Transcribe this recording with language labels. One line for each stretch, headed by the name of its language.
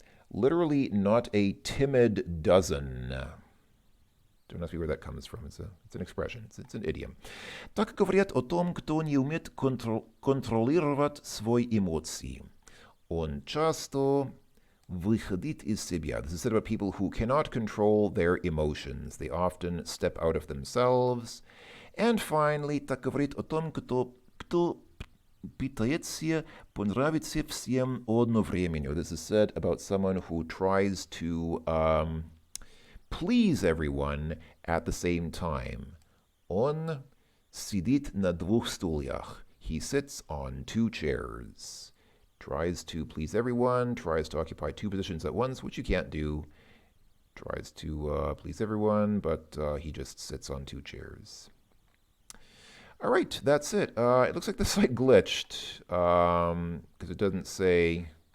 English: Literally, not a timid dozen. Don't ask me where that comes from. It's an expression. It's an idiom.
Russian: Так говорят о том, кто не умеет контролировать свои эмоции. Он часто выходит из себя.
English: This is said about people who cannot control their emotions. They often step out of themselves. And finally,
Russian: так говорит о том, кто пытается понравиться всем одновременно.
English: This is said about someone who tries to please everyone at the same time.
Russian: Он сидит на двух стульях.
English: He sits on two chairs. Tries to please everyone, tries to occupy two positions at once, which you can't do. Tries to please everyone, but he just sits on two chairs. All right, that's it. It looks like the site glitched because it doesn't say.